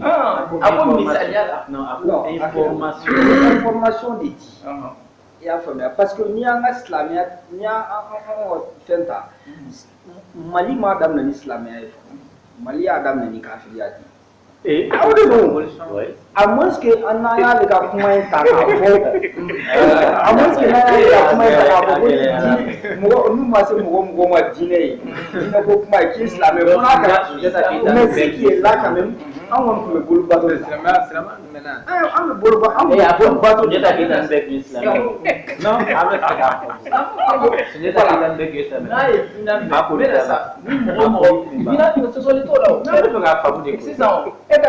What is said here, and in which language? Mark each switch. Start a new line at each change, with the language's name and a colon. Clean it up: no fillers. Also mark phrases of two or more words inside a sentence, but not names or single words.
Bambara: a ko misaliya la non a ko information de di i y'a faamuya parce que n'i y'an ka silamɛya n'i y'an ka fɛn ta Mali m'a daminɛ ni silamɛya ye Mali y'a daminɛ ni kafiriya de ye aw de don
French: à moins que
Bambara: n'an y'ale ka kuma in ta k'a fɔ
French: à moins que
Bambara: n'an y'ale ka kuma in ta k'a fɔ ko mɔgɔ n'u ma se mɔgɔ ma diinɛ ye diinɛ ko kuma ye k'i ye silamɛ fo n'a kɛra
French: mais ce qui est là quand même
Bambara: an kɔni tun bɛ bolo bato de la an bɛ bolo bato de la k'i dan bɛɛ k'i silamɛ non an bɛ fɛ k'a fɔ Sunjata k'i dan bɛɛ k'i silamɛ n'a ye diinɛ minɛ ko ne yɛrɛ sa ni mɔgɔ diinɛ sɔsɔli t'o la o n'a bɛ fɛ k'a faamu de sisan e ka